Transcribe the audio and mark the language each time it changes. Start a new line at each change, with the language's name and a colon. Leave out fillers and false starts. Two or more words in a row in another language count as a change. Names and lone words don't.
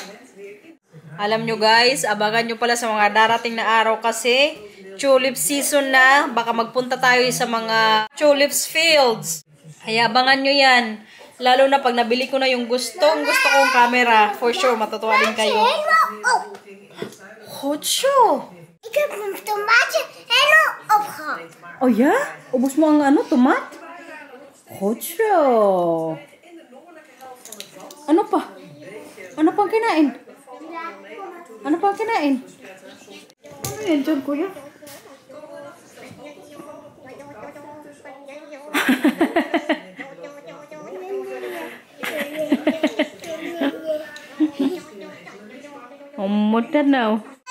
Filipino: Alam nyo guys, abangan nyo pala sa mga darating na araw kasi
English: tulip season
Filipino: na. Baka magpunta tayo sa mga
English: tulips fields.
Filipino: Kaya abangan nyo yan. Lalo na pag nabili ko na yung gusto kong camera.
English: For sure,
Filipino: matutuwa din kayo. Hocho!
Dutch: Ik heb een tomaatje helemaal opgehaald. Oh ja?
Filipino: Ubus mo ang tomat? Hocho! Ano pa? Ano pang kinain? Ano pang kinain? Ano yan dyan, kuya? Umuta na.